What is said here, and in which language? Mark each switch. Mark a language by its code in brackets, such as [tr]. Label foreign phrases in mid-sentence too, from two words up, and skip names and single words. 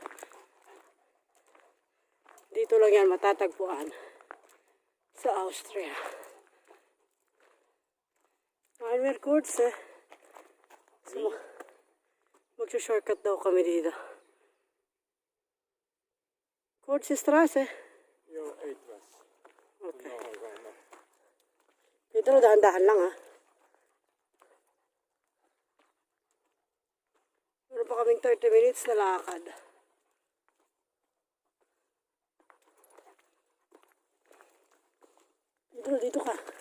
[tl] Dito lang yan matatagpuan. Sa Austria. Almer Kurz eh. So, mag-shortcut daw kami dito. Kurzstraße. [de] Jo, etwas. Okay. Noch weiter. [tl] Pero dahan-dahan lang ha. Meron pa kaming 30 minutes na lakad. Pedro, dito ka.